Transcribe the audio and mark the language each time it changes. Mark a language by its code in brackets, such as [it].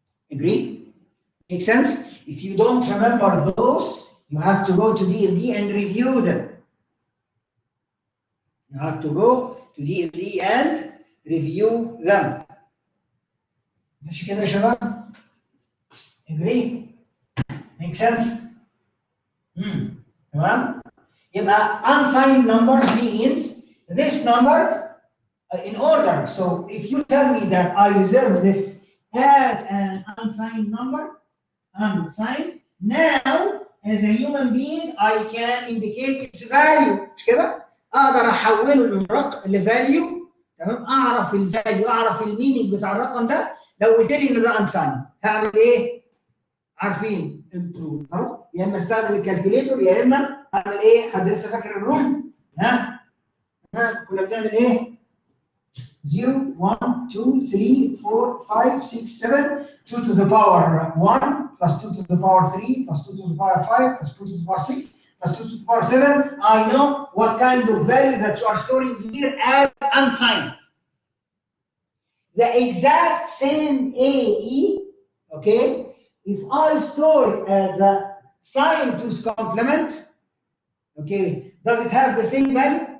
[en] Agree? Make sense? If you don't remember those, you have to go to DLD and review them. You have to go to DLD and review them. [ar] ماشي كده يا شباب؟ [en] Agree? Make sense? [ar] تمام؟ يبقى [en] unsigned numbers means this number in order. So if you tell me that I reserve this as an unsigned number, unsigned, now as a human being I can indicate its value. [ar] مش كده؟ اقدر احوله لفاليو، تمام؟ اعرف الفاليو، اعرف المينينج بتاع الرقم ده. لو قلت لي ان ده unsigned هعمل ايه؟ عارفين انتوا خلاص؟ يا اما استخدم الكالكوليتور يا اما اعمل ايه؟ حد لسه فاكر الرول؟ ها كنا بنعمل ايه؟ [en] 0 1 2 3 4 5 6 7 2 to the power 1 plus 2 to the power 3 plus 2 to the power 5 plus 2 to the power 6 plus 2 to the power 7. I know what kind of value that you are storing here as unsigned. The exact same AE, okay? If I store it as a signed 2's complement, okay, does it have the same value?